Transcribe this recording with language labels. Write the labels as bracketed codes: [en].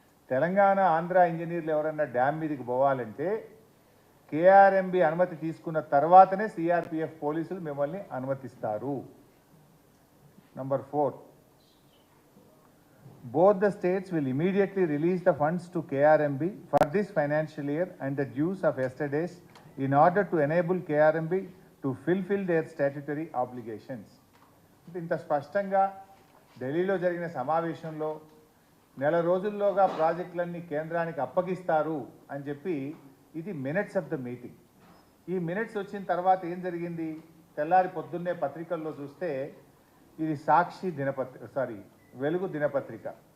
[te] తెలంగాణ ఆంధ్ర ఇంజనీర్లు ఎవరన్నా డ్యామ్ మీదకి పోవాలంటే కేఆర్ఎంబి అనుమతి తీసుకున్న తర్వాతనే సిఆర్పిఎఫ్ పోలీసులు మిమ్మల్ని అనుమతిస్తారు. [en] Number 4, both the states will immediately release the funds to KRMB for this financial year and the dues of yesterday's in order to enable KRMB to fulfill their statutory obligations. [te] ఇంత స్పష్టంగా ఢిల్లీలో జరిగిన సమావేశంలో నెల రోజుల్లోగా ప్రాజెక్టులన్నీ కేంద్రానికి అప్పగిస్తారు అని చెప్పి ఇది [en] Minutes of the meeting. [te] ఈ మినిట్స్ వచ్చిన తర్వాత ఏం జరిగింది? తెల్లారి పొద్దున్నే పత్రికల్లో చూస్తే ఇది సాక్షి వెలుగు దినపత్రిక.